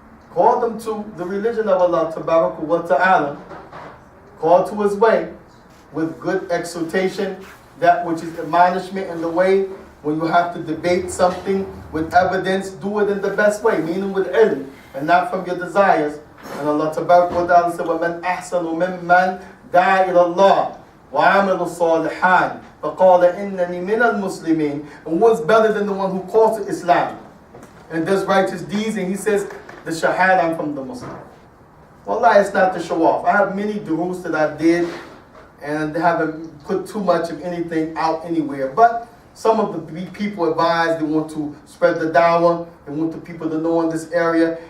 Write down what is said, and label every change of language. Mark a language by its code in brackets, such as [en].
[en] Call them to the religion of Allah tabarak wa ta'ala. Call to his way with good exhortation, that which is admonishment in the way. When you have to debate something with evidence, do it in the best way, meaning with ilm, and not from your desires. [ar] And Allah tabarak wa ta'ala said, وَمَنْ أَحْسَنُ مِمَّنْ دَعَا إِلَى اللَّهِ وَعَمِلُ الصَّالِحَاتِ فَقَالَ إِنَّنِي مِنَ الْمُسْلِمِينَ. [en] And what's better than the one who calls to Islam and does righteous deeds, and he says, the shahada, I'm from the Muslim. Wallah, it's not to show off. I have many duroos that I did and haven't put too much of anything out anywhere. But some of the people advise, they want to spread the dawah, they want the people to know in this area.